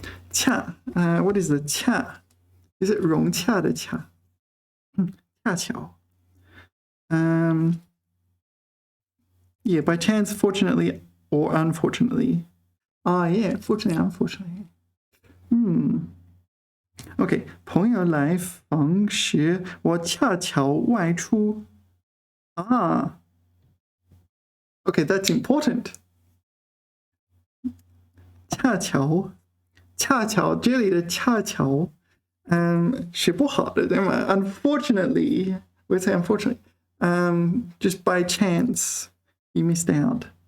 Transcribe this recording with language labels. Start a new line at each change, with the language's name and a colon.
English: 恰, what is the 恰? Is it
Chinese: 融洽的洽?恰巧.
English: Yeah, by chance, fortunately, or unfortunately. Yeah, fortunately, unfortunately. Okay,
Chinese: 朋友来访时，我恰巧外出.
English: Okay, that's important.
Chinese: 恰巧这里的恰巧是不好的，对吗?
English: Unfortunately, we say unfortunately. Just by chance, you missed out.